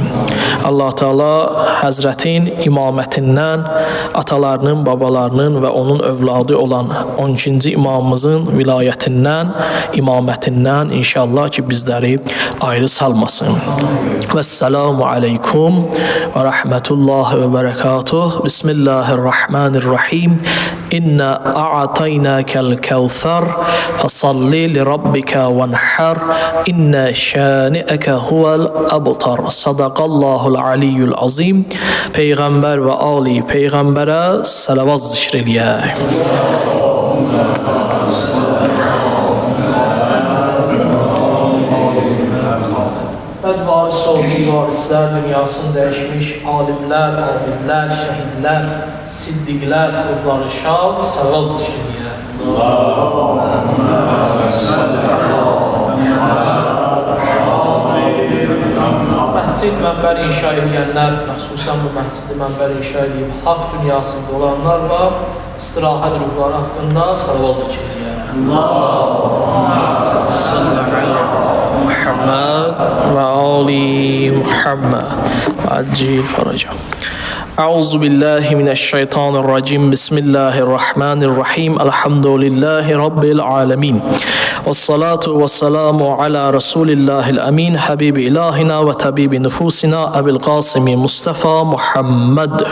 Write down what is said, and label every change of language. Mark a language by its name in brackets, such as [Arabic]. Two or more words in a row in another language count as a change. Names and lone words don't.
[Azerbaijani] Allah Teala Həzrətin imamətindən, atalarının, babalarının və onun övladı olan 12-ci imamımızın vilayətindən, imamətindən inşallah ki, bizləri ayrı salmasın. [Arabic] والسلام عليكم ورحمة الله وبركاته. بسم الله الرحمن الرحيم. إنا أعطيناك الكوثر فصل لربك وانحر إن شانئك هو الأبتر. صدق الله العلي العظيم. [Azerbaijani] Peyğəmbər və ali peyğəmbərə salavat zikr eləyək. Varis oldu, varislər dünyasını dəyişmiş, alimlər, abidlər, şəhidlər, siddiqlər, ruhları şad, səvaz zikriyə. Məscid mənbər inşa edənlər, məxsusən bu məscidi mənbər inşa edib, haqq dünyasında olanlar var, istirahət ruhları haqqında səvaz zikriyə. [Arabic] محمد وآل محمد وعجل فرجه. أعوذ بالله من الشيطان الرجيم. بسم الله الرحمن الرحيم. الحمد لله رب العالمين والصلاة والسلام على رسول الله الأمين حبيب إلهنا وطبيب نفوسنا أبي القاسم مصطفى محمد